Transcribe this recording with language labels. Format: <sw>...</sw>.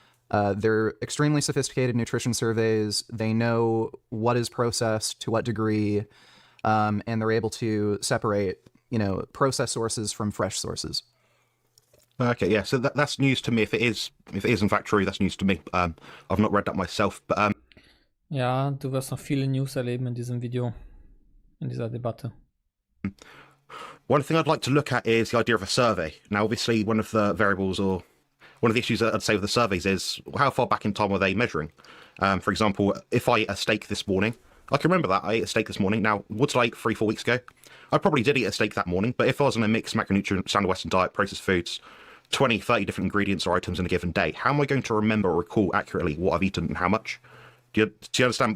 <en>They're extremely sophisticated nutrition surveys. They know what is processed to what degree, and they're able to separate, processed sources from fresh sources. Okay, yeah. So that's news to me. If it is in fact true, that's news to me. I've not read that myself, but</en> <de>Ja, du wirst noch viele News erleben in diesem Video, in dieser Debatte.</de> <en>One thing I'd like to look at is the idea of a survey. Now, obviously, one of the variables or one of the issues that I'd say with the surveys is how far back in time are they measuring? For example, if I ate a steak this morning, I can remember that I ate a steak this morning. Now, what did I eat 3-4 weeks ago? I probably did eat a steak that morning, but if I was on a mixed macronutrient standard Western diet, processed foods, 20, 30 different ingredients or items in a given day, how am I going to remember or recall accurately what I've eaten and how much? Do you understand?</en>